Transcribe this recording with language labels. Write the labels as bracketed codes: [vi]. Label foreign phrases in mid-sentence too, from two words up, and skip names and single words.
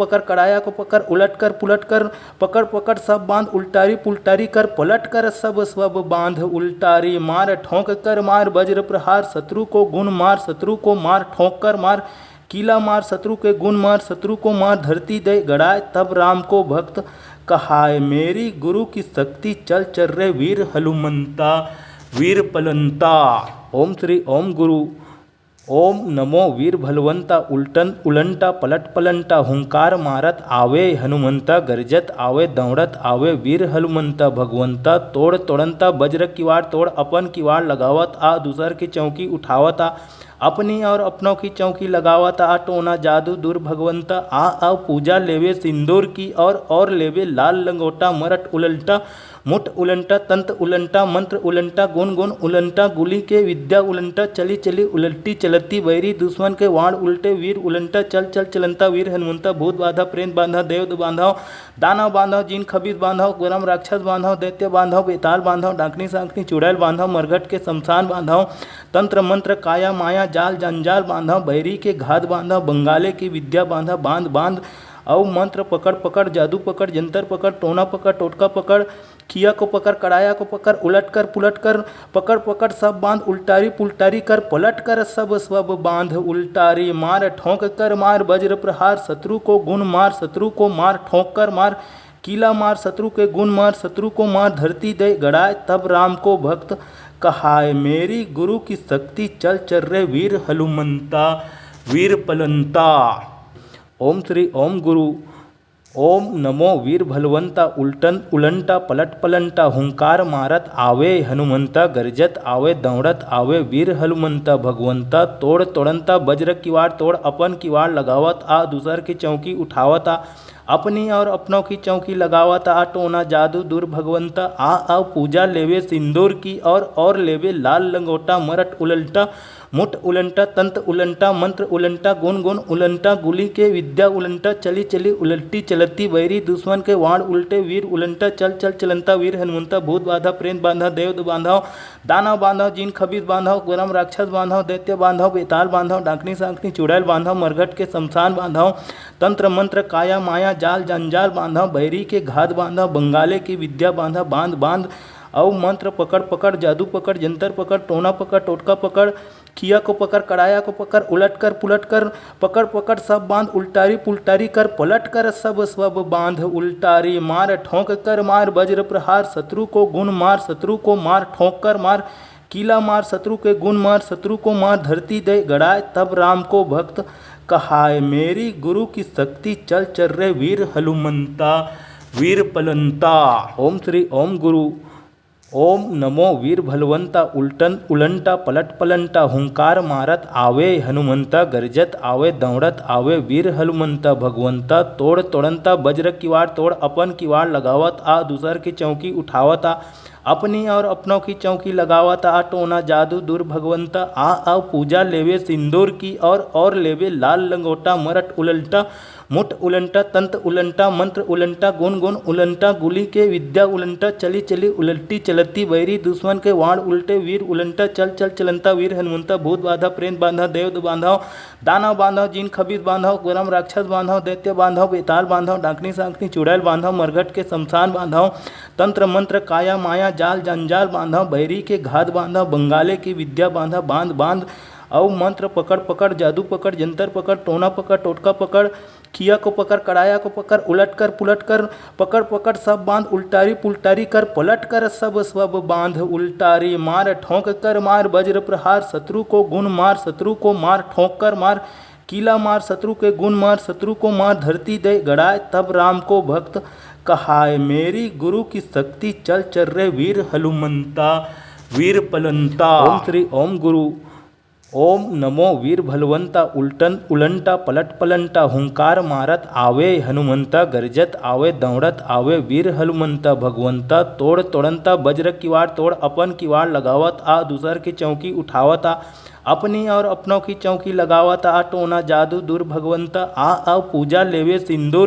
[hi] पकड़ कड़ाया को पकड़ उलट कर पुलट कर पकड़ पकड़ सब बांध उल्टारी पुल्टारी कर पलट कर सब सब बांध उल्टारी मार ठोंक कर मार वज्र प्रहार शत्रु को गुण मार शत्रु को मार ठोंक कर मार कीला मार शत्रु के गुण मार शत्रु को मार धरती दे गड़ाए तब राम को भक्त कहाय मेरी गुरु की शक्ति चल चल रे वीर हनुमंता वीर पलंता ओम श्री ओम गुरु ओम नमो वीर भलवंता उल्टन उलंटा पलट पलंटा हुंकार मारत आवे हनुमंता गरजत आवे दौड़त आवे वीर हनुमंता भगवंता तोड़ तोड़ंता वज्र किवाड़ तोड़ अपन किवाड़ लगावत आ दूसर की चौकी उठावत आ अपनी और अपनों की चौकी लगावत आ टोना जादू दूर भगवंता आ पूजा लेवे सिंदूर की और लेवे लाल लंगोटा मरट उलंटा मुठ उलंटा तंत्र उलंटा मंत्र उलंटा गुण गुण उलंटा गुली के विद्या उलंटा चली चली उलटी चलती बैरी दुश्मन के वाण उल्टे वीर उलंटा चल चल चलंता वीर हनुमंता भूत बाधा प्रेत बांधा देव बांधव दानव बांधव जिन खबीज बांधव गरम राक्षस बांधव दैत्य बांधव बेताल बांधव डाकनी सांकनी चुड़ैल बांधव मरघट के शमशान बांधव तंत्र मंत्र काया माया जाल जंजाल बांधव बैरी के घात बांधव बंगाले की विद्या बांधव बांध बांध औ मंत्र पकड़ पकड़ जादू पकड़ जंतर पकड़ टोना पकड़ टोटका पकड़ किया को पकड़ कड़ाया को पकड़ उलट कर पुलट कर पकड़ पकड़ सब बांध उल्टारी पुल्टारी कर पलट कर सब सब बांध उल्टारी मार ठोंक कर मार वज्र प्रहार शत्रु को गुण मार शत्रु को मार ठोंक कर मार कीला मार शत्रु के गुण मार शत्रु को मार धरती दे गड़ाए तब राम को भक्त कहाय मेरी गुरु की शक्ति चल चल रे वीर हनुमंता वीर पलंता ओम श्री ओम गुरु ओम नमो वीर भलवंता उलटन उलंटा पलट पलंटा हुंकार मारत आवे हनुमंता गरजत आवे दौड़त आवे वीर हनुमंता भगवंता तोड़ तोड़ंता वज्र किवाड़ तोड़ अपन किवाड़ लगावत आ दूसर की चौकी उठावत आ अपनी और अपनों की चौकी लगावत आ टोना जादू दूर भगवंता आ पूजा लेवे सिंदूर की और लेवे लाल लंगोटा मरट उलटा मुठ उलंटा तंत्र उलंटा मंत्र उलंटा गुण गुण उलंटा गुली के विद्या उलंटा चली चली उलटी चलती बैरी दुश्मन के वाण उल्टे वीर उलंटा चल चल चलंता वीर हनुमंता भूत बाधा प्रेत बांधा देव बांधव दानव बांधव जीन खबीज बांधव गरम राक्षस बांधव दैत्य बांधव बेताल बांधव डाकनी सांकनी चुड़ैल बांधव मरघट के शमशान बांधव तंत्र मंत्र काया माया जाल जंजाल बांधव बैरी के घात बांधव बंगाले की विद्या बांधव बांध बांध औ मंत्र पकड़ पकड़ जादू पकड़ जंतर पकड़ टोना पकड़ टोटका पकड़ किया को पकड़ कड़ाया को पकड़ उलट कर पुलट कर पकड़ पकड़ सब बांध उल्टारी पुल्टारी कर पलट कर सब सब बांध उल्टारी मार ठोंक कर मार वज्र प्रहार शत्रु को गुण मार शत्रु को मार ठोंक कर मार कीला मार शत्रु के गुण मार शत्रु को मार धरती दे गड़ाए तब राम को भक्त कहाय मेरी गुरु की शक्ति चल चल रे वीर हनुमंता वीर पलंता। ओम श्री ओम गुरु ओम नमो वीर भलवंता उलटन उलंटा पलट पलंटा हुंकार मारत आवे हनुमंता गरजत आवे दौड़त आवे वीर हनुमंता भगवंता तोड़ तोड़ंता वज्र किवाड़ तोड़ अपन किवाड़ लगावत आ दूसर की चौकी उठावत आ अपनी और अपनों की चौकी लगावत आ टोना जादू दूर भगवंता आ पूजा लेवे सिंदूर की और लेवे लाल लंगोटा मरट उलटा मुठ उलंटा तंत्र उलंटा मंत्र उलंटा गुण गुण उलंटा गुली के विद्या उलंटा चली चली उलटी चलती बैरी दुश्मन के वाण उल्टे वीर उलंटा चल चल चलंता वीर हनुमंता भूत बाधा प्रेत बांधा देव बांधव दानव बांधव जीन खबीज बांधव गरम राक्षस बांधव दैत्य बांधव बेताल बांधव डाकनी सांकनी चुड़ैल बांधव मरघट के शमशान बांधव तंत्र मंत्र काया माया जाल जंजाल बांधव बैरी के घात बांधव बंगाले की विद्या बांधव बांध बांध औ मंत्र पकड़ पकड़ जादू पकड़ जंतर पकड़ टोना पकड़ टोटका पकड़ किया को पकड़ कड़ाया को पकड़ उलट कर पुलट कर पकड़ पकड़ सब बांध उल्टारी पुल्टारी कर पलट कर सब सब बांध उल्टारी मार ठोंक कर मार वज्र प्रहार शत्रु को गुण मार शत्रु को मार ठोंक कर मार कीला मार शत्रु के गुण मार शत्रु को मार धरती दे गड़ाए तब राम को भक्त कहाय मेरी गुरु की शक्ति चल चल रे वीर हनुमंता वीर पलंता। ओम श्री ओम गुरु ओम नमो वीर भलवंता उलटन उलंटा पलट पलंटा हुंकार मारत आवे हनुमंता गरजत आवे दौड़त आवे वीर हनुमंता भगवंता तोड़ तोड़ंता वज्र किवाड़ तोड़ अपन किवाड़ लगावत आ दूसर की चौकी उठावत आ अपनी और अपनों की चौकी लगावत आ टोना जादू दूर भगवंता आ पूजा लेवे सिंदूर